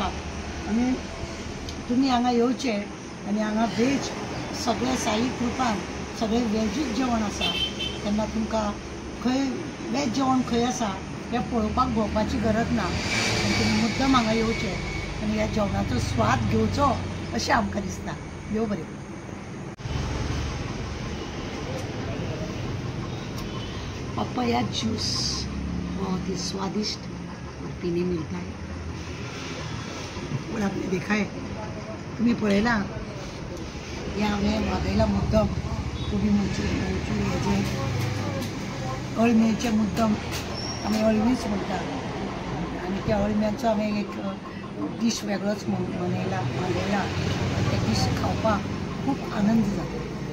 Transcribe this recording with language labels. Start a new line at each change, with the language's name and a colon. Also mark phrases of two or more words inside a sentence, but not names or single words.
Konkani: आनी तुमी हांगा येवचे आनी हांगा वेज सगळे साई कृपान सगळे वेजीच जेवण आसा तेन्ना तुमकां खंय वेज जेवण खंय आसा हें पळोवपाक भोंवपाची गरज ना। तुमी मुद्दम हांगा येवचे आनी ह्या जेवणाचो स्वाद घेवचो अशें आमकां दिसता। देव बरें।
Hindi: पपाया जूस बहुत ही स्वादिष्ट और पीने मिलता है और आपने देखा है
Konkani: तुम्ही पळयला हे हांवें मागयला मुद्दम गोबी मंचुरियन हेजे अळमीचे मुद्दम आमी अळमीच म्हणटा आनी त्या अळम्यांचो आमी एक डीश वेगळोच मांडयला ते डीश खावपाक खूब आनंद जाता.